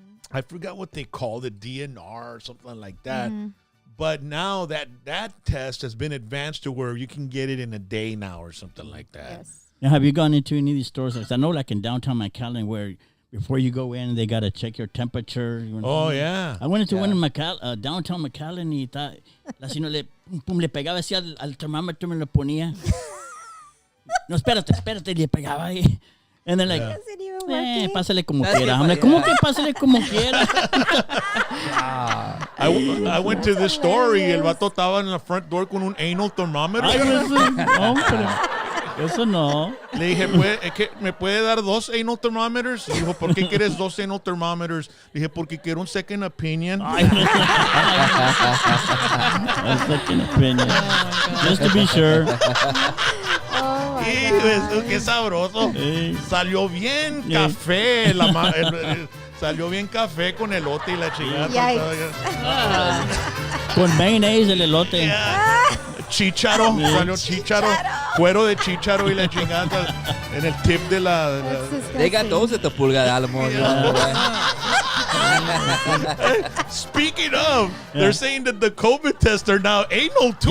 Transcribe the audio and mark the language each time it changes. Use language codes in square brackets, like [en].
[en] I forgot what they called it, DNR or something like that. But now that test has been advanced to where you can get it in a day now or something like that. Yes. Now, have you gone into any of these stores? Like, I know, like in downtown McAllen, where before you go in, they got to check your temperature. Oh, yeah. I went into one in downtown McAllen [es] y la señora le pegaba así al termómetro, me lo ponía. No, espérate, le pegaba ahí. [en] And they're like, Doesn't even work. [es] pásale como quiera. [en] I'm like, [es] ¿cómo que pásale como quiera? [en] I went to this store [es] y el vato estaba en la [en] front door [es] con un [en] anal thermometer. [es] Ay, eso no. Le dije, ¿me puede dar 2 anal thermometers? Y dijo, ¿por qué quieres 2 anal thermometers? Le dije, porque quiero un [en] second opinion. A second opinion. Just to be sure. Oh, my [es] Y [en] God. [es] qué sabroso. Sí. Salió bien café. Salió bien café con elote y la chingada. [en] Yikes. [es] Con mayonnaise el elote. Chícharo, salió chícharo, cuero de chícharo y la chingada en el tip de la. [en] That's disgusting. They got those at the Pulga de Alamo. Speaking of, they're saying that the COVID tests are now anal too,